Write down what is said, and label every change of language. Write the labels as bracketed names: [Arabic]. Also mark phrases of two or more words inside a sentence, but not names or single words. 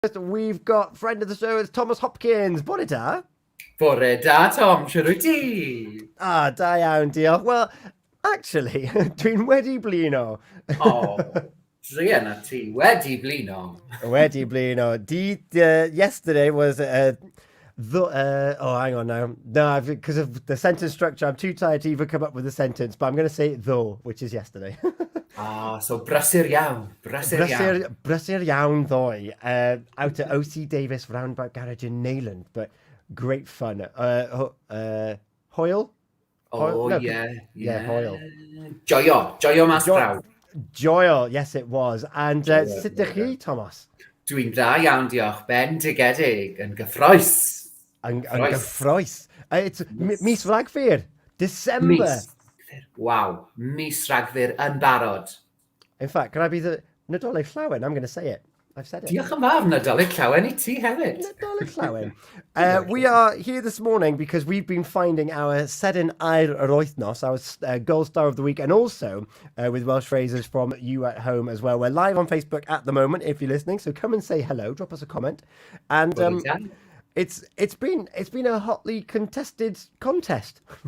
[English] We've got friend of the show, it's Tomos Hopkins. [Welsh] Bore da. Bore da, Tom. Siwr wyt ti? Da iawn, diolch. [English] Well, actually, [Welsh] dwi'n wedi blino. O, druan a ti. Wedi blino. Wedi blino. [English] Yesterday was hang on now. No, because of the sentence structure, I'm too tired to even come up with a sentence, but I'm going to say though, which is yesterday. [Welsh] So brysur iawn. Brysur iawn ddoe. [English] Out at OC Davis Roundabout Garage in Neyland, but great fun. Hoyle? Yeah, Hoyle. [Welsh] Joio mas draw. [English] Joel, yes it was. [Welsh] And sut ydych chi, Thomas? Dwi'n da iawn, diolch. Bendigedig yn gyffroes. Yn gyffroes. [English] It's [Welsh] mis Rhagfyr, [English] December. [Welsh] Wow, mis Rhagfyr yn barod. [English] In fact, can I be the [Welsh] Nadolig Llawen? [English] I'm going to say it. I've said it. [Welsh] Diolch yn fawr, Nadolig Llawen I ti hefyd. Nadolig Llawen. [English] We are here this morning because we've been finding our [Welsh] Seren Aur Wythnos, [English] our gold star of the week, and also with Welsh phrases from you at home as well. We're live on Facebook at the moment if you're listening, so come and say hello, drop us a comment. And it's been a hotly contested contest.